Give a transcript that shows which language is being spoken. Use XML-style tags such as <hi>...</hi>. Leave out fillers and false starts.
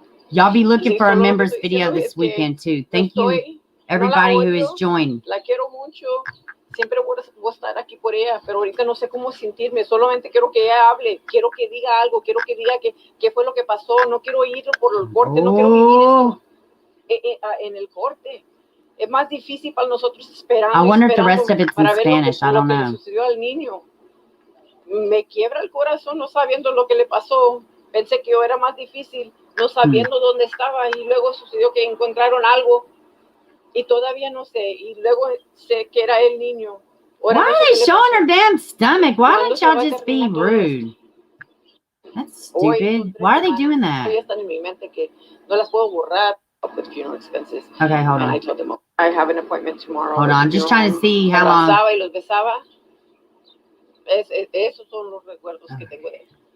<en>Y'all be looking for a members video this weekend too. Thank you, everybody who has joined.</en> <es>La quiero mucho. Siempre voy a estar aquí por ella, pero ahorita no sé cómo sentirme. Solamente quiero que ella hable. Quiero que diga algo. Quiero que diga qué fue lo que pasó. No quiero ir por el corte. No quiero vivir esto en el corte. Es más difícil para nosotros esperar.</es> <en>I wonder if the rest of it's in Spanish. I don't know.</en> <es>Lo que le sucedió al niño. Me quiebra el corazón no sabiendo lo que le pasó. Pensé que yo era más difícil, no sabiendo dónde estaba. Y luego sucedió que encontraron algo. Y todavía no sé. Y luego sé que era el niño.</es> <en>Why are they showing her damn stomach? Why don't y'all just be rude? That's stupid. Why are they doing that?</en> <es>Están en mi mente que no las puedo borrar</es> <en>with funeral expenses. Okay, hold on. And I told them I have an appointment tomorrow. Hold on, just trying to see how long.</en> <es>Y los besaba. Esos son los recuerdos que tengo de él.</es>